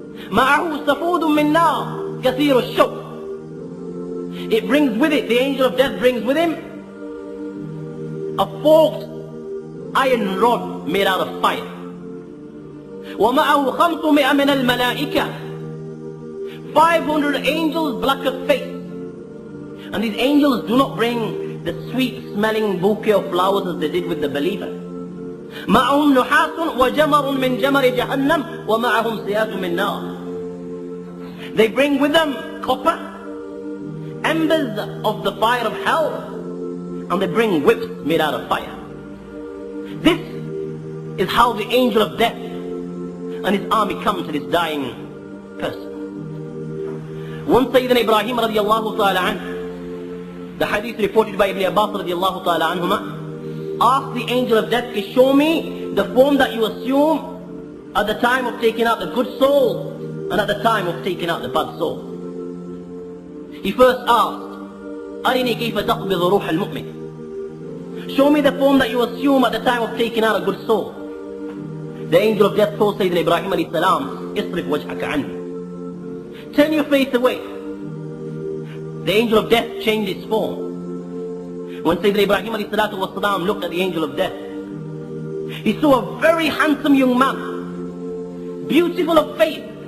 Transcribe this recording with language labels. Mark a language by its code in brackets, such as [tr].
[ar] معه سفود من نار كثير الشوك. [en] It brings with it, the angel of death brings with him a forked iron rod made out of fire. [ar] ومعه 500 من الملائكة. [en] 500 angels black of face. And these angels do not bring the sweet smelling bouquet of flowers as they did with the believer. [ar] معهم نحاس وجمر من جمر جهنم ومعهم سيات من نار. [en] They bring with them copper, embers of the fire of hell, and they bring whips made out of fire. This is how the angel of death and his army come to this dying person. Once Sayyidina Ibrahim radiallahu ta'ala anhu, the hadith reported by Ibn Abbas radiallahu ta'ala anhuma, asked the angel of death, show me the form that you assume at the time of taking out the good soul and at the time of taking out the bad soul. He first asked, [ar] أرني كيف تقبض روح المؤمن. [en] Show me the form that you assume at the time of taking out a good soul. The angel of death told Sayyidina Ibrahim alayhi salam, [ar] اصرف وجهك عني. [en] Turn your face away. The angel of death changed its form. When Sayyidina Ibrahim alayhi salatu wasalam looked at the angel of death, he saw a very handsome young man, beautiful of face.